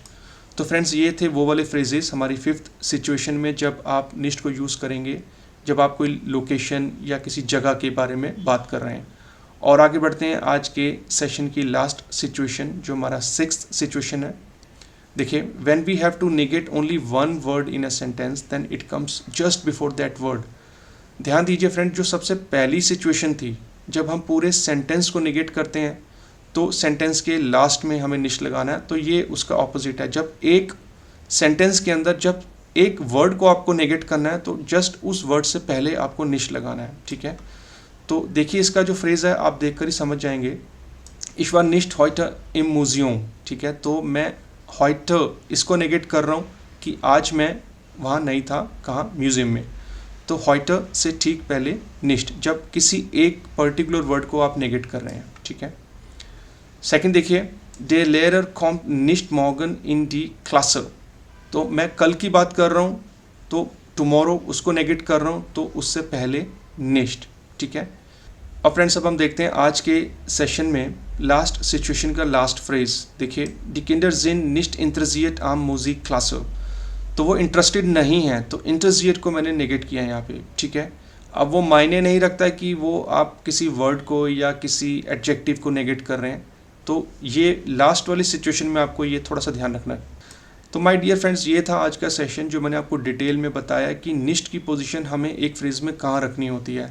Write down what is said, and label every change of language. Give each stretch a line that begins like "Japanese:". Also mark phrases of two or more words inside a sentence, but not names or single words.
Hindi: तो फ्रेंड्स ये थे वो वाले फ्रेजेस हमारी
English: fifth situation
Hindi: में जब आप निश्ट को यूज़ करेंगे जब आप कोई लोकेशन या किसी जगह के बारे में बात कर रहे हैं। और आगे बढ़ते हैं आज के सेशन की
English: last situation,
Hindi: जो हमारा
English: sixth situation
Hindi: है। देखिए,
English: When we have to negate only one word in a sentence then it comes just before that word.
Hindi: ध्यान दीजिए फ्रेंड, जो सबसे पहली सिचुएशन थी जब हम पूरे सेंटेंस को नेगेट करते हैं तो सेंटेंस के लास्ट में हमें निश्ट लगाना है। तो ये उसका ऑपोजिट है, जब एक सेंटेंस के अंदर जब एक वर्ड को आपको नेगेट करना है तो जस्ट उस वर्ड से पहले आपको निश्ट लगाना है। ठीक है, तो देखिए इसका जो फ्रेज़ है आप देखकर ही समझ जाएंगे।
German: Ich war nicht heute im Museum,
Hindi: ठीक है। तो मैं heute इसको नेगेट कर रहा हूँ कि आज मैं वहाँ नहीं था, कहाँ, म्यूज़ियम में। तो heute से ठीक पहले nicht, जब किसी एक
English: particular word
Hindi: को आप नेगेट कर रहे हैं, ठीक है। सेकंड देखिए,
German: der Lehrer kommt nicht morgen in die Klasse,
Hindi: तो मैं कल की बात कर रहा हूँ, तो tomorrow उसको नेगेट कर रहा हूँ, तो उससे पहले nicht, ठीक है। अब फ्रेंड्स अब हम देखते हैं आज के सेशन में
English: last situation
Hindi: का
English: last phrase.
Hindi: देखिए,
German: die Kinder sind nicht interessiert am Musikklasse,
Hindi: तो वो इंटरेस्टेड नहीं है, तो इंटरेस्टेड को मैंने नेगेट किया है यहाँ पे, ठीक है। अब वो मायने नहीं रखता है कि वो आप किसी वर्ड को या किसी एडजेक्टिव को नेगेट कर रहे हैं, तो ये लास्ट वाली सिचुएशन में आपको ये थोड़ा सा ध्यान रखना है। तो
English: my dear friends,
Hindi: ये था आज का सेशन जो मैंने आपको डिटेल में बताया कि निस्ट की पोजीशन हमें एक फ्रेज में कहाँ रखनी होती है।